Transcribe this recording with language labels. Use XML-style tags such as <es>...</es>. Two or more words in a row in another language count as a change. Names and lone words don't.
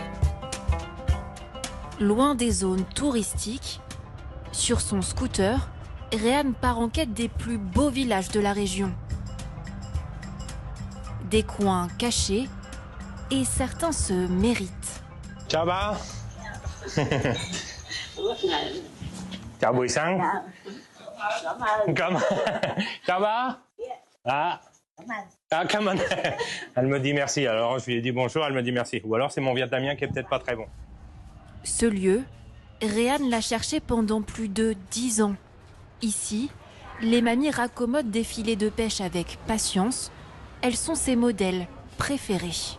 <fr>Loin des zones touristiques, sur son scooter, Réan part en quête des plus beaux villages de la région. Des coins cachés, et certains se méritent.</fr> <vi>Ciao ba. Chào buổi sáng. Cảm ơn. Ciao ba. Ah, cảm ơn.</vi> <fr>Elle me dit merci. Alors je lui ai dit bonjour, elle me dit merci. Ou alors c'est mon vietnamien qui est peut-être pas très bon. Ce lieu, Réan l'a cherché pendant plus de 10 ans. Ici, les mamies raccommodent des filets de pêche avec patience. Elles sont ses modèles préférés.</fr>